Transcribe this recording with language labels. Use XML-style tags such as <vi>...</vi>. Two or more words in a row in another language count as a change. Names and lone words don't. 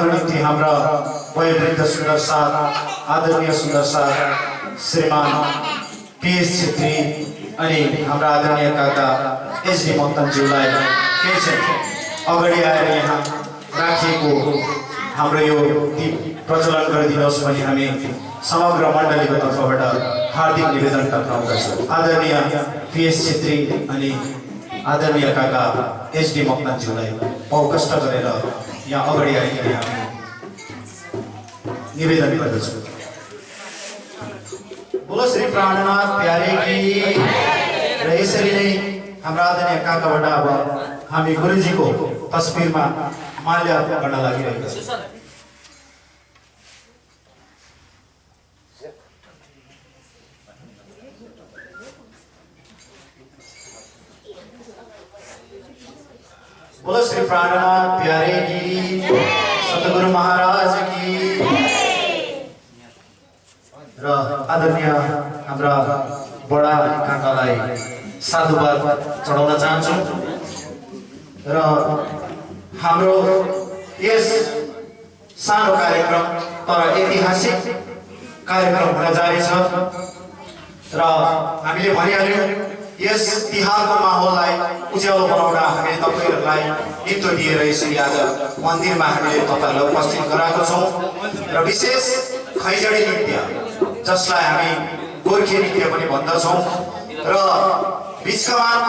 <ne>निम्ति हाम्रा वयोवृद्ध सुन्दर साथ आदरणीय सुन्दर साथ श्रीमान पीएस छेत्री अनि हाम्रा आदरणीय काका एसडी मक्तनज्यूलाई केही छ अगाडि आएर यहाँ राखिएको हाम्रो यो दीप प्रज्वलन गरिदिनुहोस् भनी हामी समग्र मण्डलीको तर्फबाट हार्दिक निवेदन टक्राउँदछौँ। आदरणीय पीएस छेत्री अनि आदरणीय काका एसडी मक्तनज्यूलाई बहुकष्ट गरेर यहाँ अगाडि आइदिने हामी निवेदन गर्दछौँ।</ne> <hi>बोलो श्री प्राणनाथ प्यारे की।</hi> <ne>र यसरी नै हाम्रा आदरणीय काकाबाट अब हामी गुरुजीको तस्बिरमा माल्यार्पण गर्न लागिरहेका छौँ।</ne> <hi>बोलो श्री प्राणनाथ प्यारे की सतगुरु महाराज की।</hi> <ne>र आदरणीय हाम्रा बडा काकालाई साधुवाद चढाउन चाहन्छु र हाम्रो यस सानो कार्यक्रम तर ऐतिहासिक कार्यक्रम हुन जारी छ र हामीले भनिहाल्यौँ यस तिहारको माहौललाई उज्यालो बनाउन हामीले तपाईँहरूलाई निम्तो दिएर यसरी आज मन्दिरमा हामीले तपाईँहरूलाई उपस्थित गराएको छौँ र विशेष खैजडी नृत्य जसलाई हामी गोर्खे नृत्य पनि भन्दछौँ र बिचकमानको</ne>